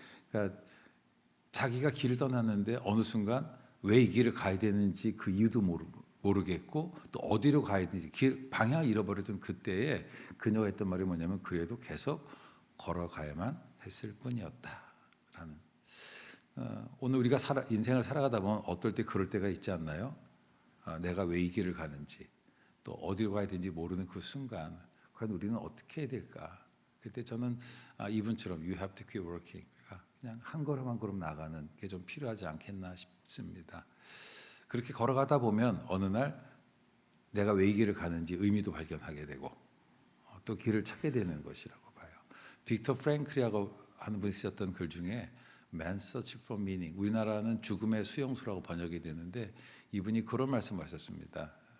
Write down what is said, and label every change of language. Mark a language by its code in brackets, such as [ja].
[ko] 그러니까 자기가 길을 떠났는데 어느 순간 왜 이 길을 가야 되는지 그 이유도 모르겠고 또 어디로 가야 되는지 방향을 잃어버렸던 그때에 그녀가 했던 말이 뭐냐면 그래도 계속 걸어가야만 했을 뿐이었다라는. 오늘 우리가 인생을 살아가다 보면 어떨 때 그럴 때가 있지 않나요? 내가 왜 이 길을 가는지 또 어디로 가야 되는지 모르는 그 순간 과연 우리는 어떻게 해야 될까? 그때 저는 이분처럼 [en] You have to keep working. [ko] 그냥 한 걸음 한 걸음 나가는 게 좀 필요하지 않겠나 싶습니다. 그렇게 걸어가다 보면 어느 날 내가 왜 이 길을 가는지 의미도 발견하게 되고 또 길을 찾게 되는 것이라고 봐요. 빅터 프랭클이라고 하는 분이 쓰셨던 글 중에 Man's Search for Meaning, 우리나라는 죽음의 수용소라고 번역이 되는데 이분이 그런 말씀하셨습니다.